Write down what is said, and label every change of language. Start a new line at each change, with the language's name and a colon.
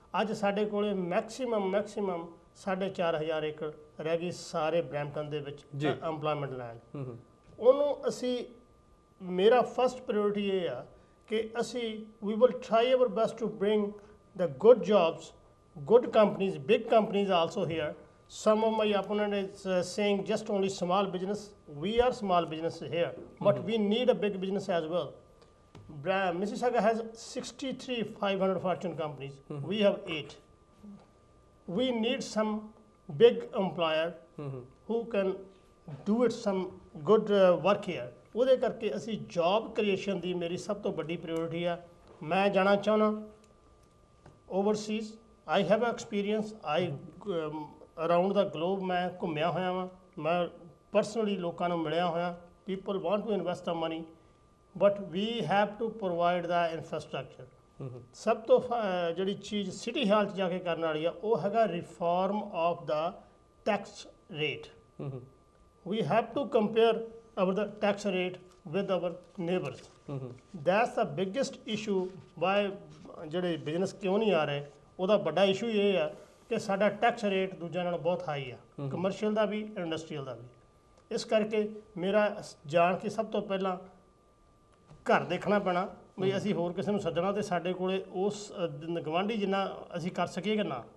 Punjabi: ਅੱਜ ਸਾਡੇ ਕੋਲ ਮੈਕਸੀਮਮ 4,500 ਏਕੜ ਰਹਿ ਗਈ ਸਾਰੇ ਬਰੈਂਪਟਨ ਦੇ ਵਿੱਚ ਅੰਪਲੋਇਮੈਂਟ ਲੈਂਡ। ਉਹਨੂੰ ਅਸੀਂ, ਮੇਰਾ ਫਸਟ ਪ੍ਰਾਇੋਰਟੀ ਇਹ ਆ ਕਿ ਅਸੀਂ
English: We will try our best to bring the good jobs, good companies, big companies also here. Some of my opponent is saying just only small business. We are small business here, but we need a big business as well. Mississauga has 63 500 fortune companies. We have 8. We need some big employer who can do it some good work here.
Punjabi: ਉਹਦੇ ਕਰਕੇ ਅਸੀਂ job creation ਦੀ ਮੇਰੀ ਸਭ ਤੋਂ ਵੱਡੀ priority ਆ। ਮੈਂ ਜਾਣਾ ਚਾਹੁੰਦਾ Overseas.
English: I have experience. I around the globe
Punjabi: ਮੈਂ ਘੁੰਮਿਆ ਹੋਇਆ ਵਾਂ। ਮੈਂ ਪਰਸਨਲੀ ਲੋਕਾਂ ਨੂੰ ਮਿਲਿਆ ਹੋਇਆ।
English: People want to invest the money but we have to provide the infrastructure.
Punjabi: ਸਭ ਤੋਂ ਜਿਹੜੀ ਚੀਜ਼ ਸਿਟੀ ਹਾਲ 'ਚ ਜਾ ਕੇ ਕਰਨ ਵਾਲੀ ਆ ਉਹ ਹੈਗਾ
English: Reform of the tax rate. we have to compare the tax rate with our neighbors. That's the biggest issue why
Punjabi: ਜਿਹੜੇ ਬਿਜ਼ਨਸ ਕਿਉਂ ਨਹੀਂ ਆ ਰਹੇ। ਉਹਦਾ ਵੱਡਾ ਇਸ਼ੂ ਇਹ ਆ ਕਿ ਸਾਡਾ ਟੈਕਸ ਰੇਟ ਦੂਜਿਆਂ ਨਾਲੋਂ ਬਹੁਤ ਹਾਈ ਆ, ਕਮਰਸ਼ੀਅਲ ਦਾ ਵੀ ਇੰਡਸਟਰੀਅਲ ਦਾ ਵੀ। ਇਸ ਕਰਕੇ ਮੇਰਾ ਜਾਣ ਕੇ ਸਭ ਤੋਂ ਪਹਿਲਾਂ ਘਰ ਦੇਖਣਾ ਪੈਣਾ ਵੀ ਅਸੀਂ ਹੋਰ ਕਿਸੇ ਨੂੰ ਸੱਦਣਾ ਤੇ ਸਾਡੇ ਕੋਲੇ ਉਸ ਗਵਾਂਢੀ ਜਿੰਨਾ ਅਸੀਂ ਕਰ ਸਕੀਏ ਕਿ ਨਾ।